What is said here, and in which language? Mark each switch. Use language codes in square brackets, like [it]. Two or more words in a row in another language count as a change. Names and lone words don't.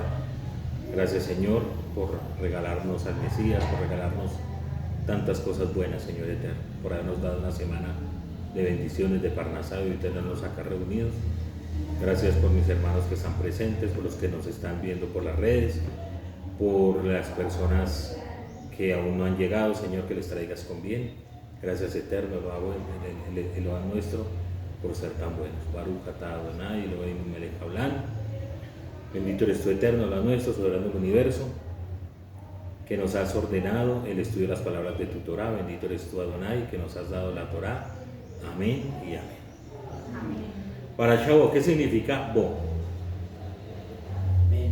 [es] Gracias, Señor, por regalarnos al Mesías, por regalarnos tantas cosas buenas, Señor Eterno, por habernos dado una semana de bendiciones, de Parnasá y tenernos acá reunidos. Gracias por mis hermanos que están presentes, por los que nos están viendo por las redes, por las personas que aún no han llegado, Señor, que les traigas con bien. Gracias, Eterno, Eloah nuestro, por ser tan buenos. [he] ברוך אתה אדוני, אלוהינו מלך העולם. [es] Bendito eres tú, Eterno, Eloah nuestro, soberano del universo, que nos has ordenado el estudio de las palabras de tu Torah. Bendito eres tú, Adonai, que nos has dado la Torah. Amén y amén. Amén. Para Shabo, ¿qué significa bo? Ven.